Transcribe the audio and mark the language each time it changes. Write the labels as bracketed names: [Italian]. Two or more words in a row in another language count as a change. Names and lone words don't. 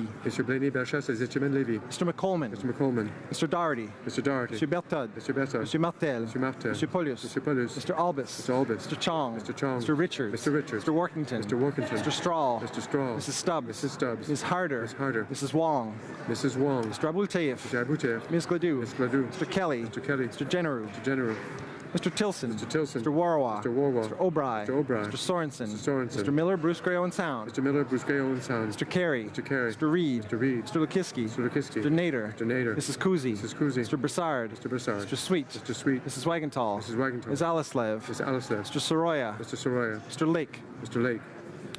[English] Mr. Blaney-Berchesse et Etienne Lévy. Mr. McColman. Mr. McColman. Mr. Doherty. Mr. Doherty. Mr. Berthod. Mr. Berthod. Mr. Martel. Mr. Martel. Mr. Paulus. Mr. Paulus. Mr. Albus. Mr. Albus. Mr. Chong. Mr. Chong. Mr. Richards. Mr. Richards. Mr. Workington. Mr. Workington. Mr. Strahl. Mr. Strahl. Mrs. Stubbs. Mrs. Stubbs. Ms. Harder. Ms. Harder. Mrs. Wong. Mrs. Wong. Mr. Abultaif. Mr. Abouteff. Ms. Gladue. Ms. Gladue. Mr. Kelly. Mr. Kelly. Mr. General. Mr. General. Mr. Tilson. Mr. Tilson. Mr. Warwa. Mr. Warwa. Mr. O'Brien. Mr. O'Brien. Mr. Sorensen. Mr. Sorensen. Mr. Miller, Bruce Gray Owen Sound. Mr. Miller, Bruce Gray Owen Sound. Mr. Carey. Mr. Carey. Mr. Reed. Mr. Reed. Mr. Lukiski. Mr. Lukiski. Mr. Nader. Mr. Nader. Mrs. Kuzi. Mrs. Kuzi. Mr. Broussard. Mr. Broussard. Mr. Sweet. Mr. Sweet. Mrs. Wagenthal. Mrs. Wagenthal. Ms. Alislev. Ms. Alislev. Mr. Soroya. Mr. Soroya. Mr. Lake. Mr. Lake.